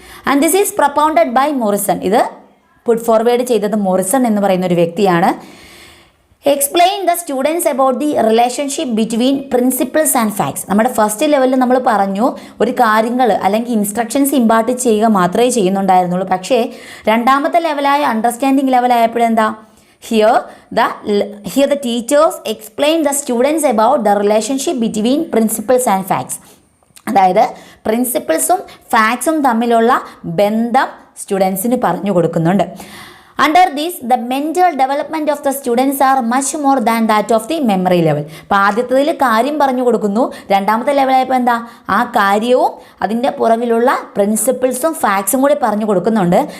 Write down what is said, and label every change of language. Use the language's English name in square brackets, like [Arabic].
[English] And this is propounded by Morrison. [Malayalam] ഇത് put forward ചെയ്തത് Morrison എന്ന് പറയുന്ന ഒരു വ്യക്തിയാണ്. [English] Explain the students about the relationship between principles and facts. [Malayalam] നമ്മുടെ ഫസ്റ്റ് ലെവലിൽ നമ്മൾ പറഞ്ഞു ഒരു കാര്യങ്ങൾ അല്ലെങ്കിൽ ഇൻസ്ട്രക്ഷൻസ് ഇമ്പാർട്ട് ചെയ്യുക മാത്രമേ ചെയ്യുന്നുണ്ടായിരുന്നുള്ളൂ. പക്ഷേ രണ്ടാമത്തെ ലെവലായ understanding ലെവലായപ്പോഴെന്താ [English] Here the teachers explain the students about the relationship between principles and facts. [Malayalam] അതായത് പ്രിൻസിപ്പിൾസും ഫാക്ട്സും തമ്മിലുള്ള ബന്ധം സ്റ്റുഡൻസിന് പറഞ്ഞു കൊടുക്കുന്നുണ്ട്. [English] Under these the mental development of the students are much more than that of the memory level. [Malayalam] അപ്പോൾ ആദ്യത്തതിൽ കാര്യം പറഞ്ഞു കൊടുക്കുന്നു, രണ്ടാമത്തെ ലെവലായപ്പോൾ എന്താ ആ കാര്യവും അതിൻ്റെ പുറകിലുള്ള പ്രിൻസിപ്പിൾസും ഫാക്ട്സും കൂടി പറഞ്ഞു കൊടുക്കുന്നുണ്ട്.